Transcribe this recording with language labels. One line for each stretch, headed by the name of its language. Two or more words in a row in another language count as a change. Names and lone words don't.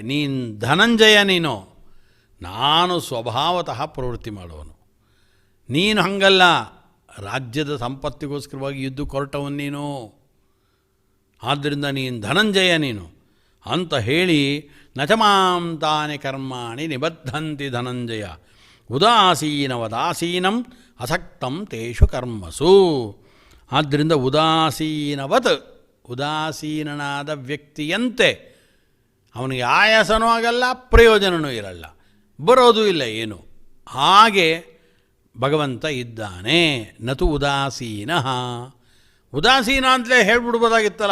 Kannada: ನೀನು ಧನಂಜಯ, ನೀನು, ನಾನು ಸ್ವಭಾವತಃ ಪ್ರವೃತ್ತಿ ಮಾಡುವನು. ನೀನು ಹಂಗಲ್ಲ, ರಾಜ್ಯದ ಸಂಪತ್ತಿಗೋಸ್ಕರವಾಗಿ ಯುದ್ಧಕ್ಕೆ ಹೊರಟವನು ನೀನು. ಆದ್ದರಿಂದ ನೀನು ಧನಂಜಯ ನೀನು ಅಂತ ಹೇಳಿ,
Sanskrit: ನಚಮಾಂ ತಾನಿ ಕರ್ಮಾಣಿ ನಿಬದ್ಧಂತಿ ಧನಂಜಯ ಉದಾಸೀನವದಾಸೀನಂ ಅಸಕ್ತಂ ತೇಷು ಕರ್ಮಸು.
Kannada: ಆದ್ದರಿಂದ ಉದಾಸೀನವತ್, ಉದಾಸೀನನಾದ ವ್ಯಕ್ತಿಯಂತೆ ಅವನಿಗೆ ಆಯಾಸನೂ ಆಗಲ್ಲ, ಪ್ರಯೋಜನವೂ ಇರಲ್ಲ, ಬರೋದು ಇಲ್ಲ ಏನು. ಹಾಗೆ ಭಗವಂತ ಇದ್ದಾನೆ.
Sanskrit: ನತು ಉದಾಸೀನ.
Kannada: ಉದಾಸೀನ ಅಂತಲೇ ಹೇಳ್ಬಿಡ್ಬೋದಾಗಿತ್ತಲ್ಲ.